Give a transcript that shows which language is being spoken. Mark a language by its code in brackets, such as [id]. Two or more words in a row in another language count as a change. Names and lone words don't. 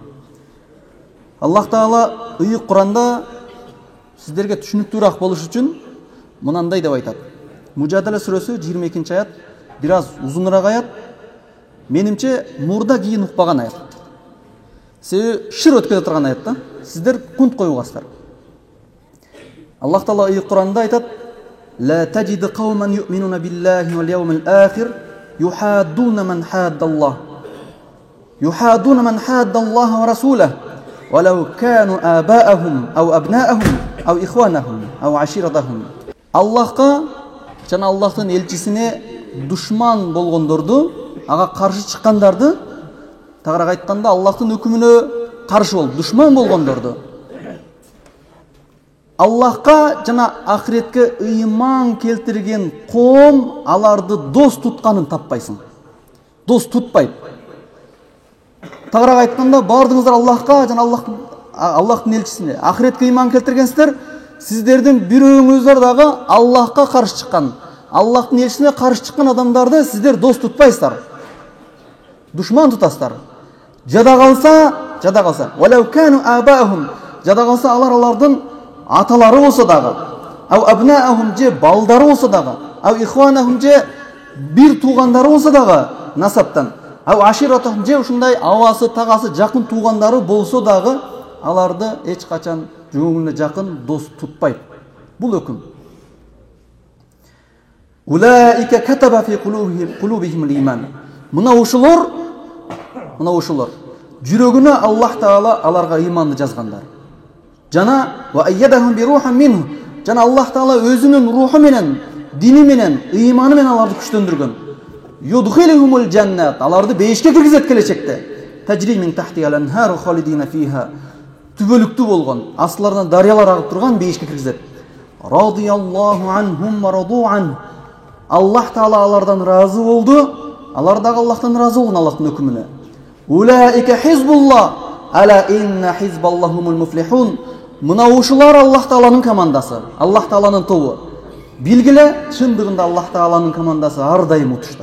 [ky] Аллах Таала Куранда сиздерге түшүнүктүүрөөк болуш үчүн мынандай деп айтат. Мужадала сүрөсү 22 аят, бир аз узунураак аят. Менимче мурда кийин укпаган аят. Себеби шыр өтүп кете турган аят да. Сиздер кунт коюгасыздар. Аллах Таала Куранда айтат: [ar] لا تجد قوما يؤمنون بالله واليوم الآخر يحادون من حاد الله ورسوله ولو كانوا آباءهم أو أبناءهم أو إخوانهم أو عشيرتهم. [ky] Аллахка жана Аллахтын элчисине душман болгондорду, ага каршы чыккандарды, тагыраак айтканда Аллахтын өкүмүнө каршы болуп душман болгондорду, Аллахка жана ахиретке ыйман келтирген коом аларды дос тутканын таппайсың. Дос тутпайт. Тагыраак айтканда, бардыңыздар Аллахка жана Аллахтын элчисине, ахиретке ыйман келтиргенсиздер, сиздердин бирөөңүздөр дагы Аллахка каршы чыккан, Аллахтын элчисине каршы чыккан адамдарды сиздер дос тутпайсыздар. Душман тутасыздар. Жада калса, [ar] ولو كانوا آباءهم, [ky] жада калса алардын аталары болса дагы, [ar] أو أبناءهم [ky] же балдары болса дагы, [ar] أو إخوانهم [ky] же бир туугандары болса дагы насаптан, [ar] أو عشيرتهم [ky] же ушундай абасы, тагасы, жакын туугандары болсо дагы аларды эч качан жөнгүнө жакын дос тутпайт. Бул өкүм. [ar] أولئك كتب في قلوبهم al-iman. [ky] Мына ушулар жүрөгүнө Аллах Таала аларга ыйманды жазгандар. Жана [ar] وأيدهم بروح منه. [ky] Жана Аллах Таала өзүнүн руху менен, дини менен, ыйманы менен аларды күчтөндүргөн. [ar] يدخلهم الجنات. [ky] Аларды бейишке киргизет келечекте. [ar] تجري من تحتها الأنهار خالدين فيها. [ky] Түбөлүктүү болгон, астыларынан дарыялар агып турган бейишке киргизет. [ar] رضي الله عنهم ورضوا عن. [ky] Аллах Таала алардан разы болду, алар дагы Аллахтан разы болгон Аллахтын өкүмүнө. [ar] أولئك حزب الله ألا إن حزب الله هم المفلحون. [ky] Мына ушулар Аллах Тааланын командасы, Аллах Тааланын тобу. Билгиле, чындыгында Аллах Тааланын командасы ар дайым утушта.